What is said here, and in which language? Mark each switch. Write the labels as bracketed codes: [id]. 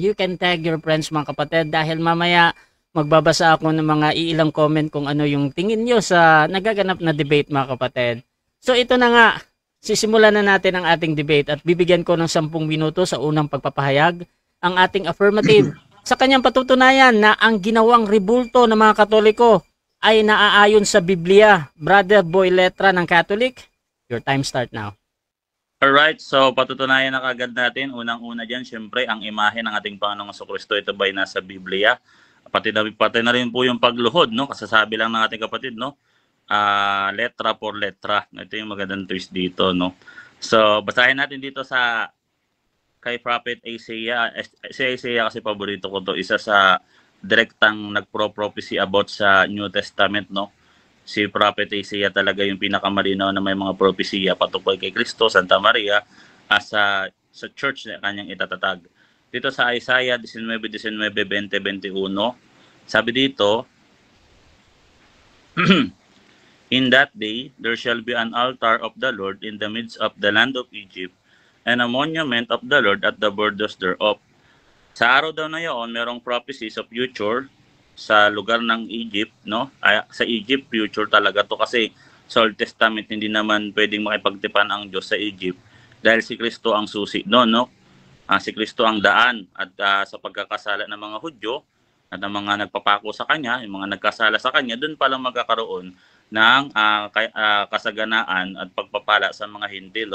[en] You can tag your friends, [tl] mga kapatid, dahil mamaya magbabasa ako ng mga iilang comment kung ano yung tingin nyo sa nagaganap na debate, mga kapatid. So, ito na nga. Sisimulan na natin ang ating debate at bibigyan ko ng 10 minuto sa unang pagpapahayag ang ating affirmative sa kanyang patutunayan na ang ginawang rebulto ng mga Katoliko ay naaayon sa Biblia. [en] Brother Boy Letra ng Catholic, your time start now. [tl] Alright, so patutunayan na kagad natin. Unang-una dyan, syempre, ang imahe ng ating Panginoong Jesucristo, ito ba'y nasa Biblia? Pati na rin po yung pagluhod, no? Kasasabi lang ng ating kapatid, no? Letra por letra. Ito yung magandang twist dito, no? So, basahin natin dito sa kay Prophet Isaiah. Si Isaiah kasi paborito ko to. Isa sa direktang nagpro-prophecy about sa New Testament, no? Si Prophet Isaiah talaga yung pinakamalinaw na may mga propesya patungkol kay Kristo, Santa Maria, sa church na kanyang itatatag. Dito sa Isaiah 19:19, 20, 21, sabi dito, [en] in that day, there shall be an altar of the Lord in the midst of the land of Egypt, and a monument of the Lord at the borders thereof. [tl] Sa araw daw na yun, merong prophecy sa future sa lugar ng Egypt, no? Sa Egypt, future talaga to kasi sa Old Testament hindi naman pwedeng makipagtipan ang Diyos sa Egypt dahil si Kristo ang susi doon, no? Si Kristo ang daan at sa pagkakasala ng mga Hudyo at ng mga nagpapako sa kanya, yung mga nagkasala sa kanya, doon pa lang magkakaroon ng kasaganaan at pagpapala sa mga Hintil.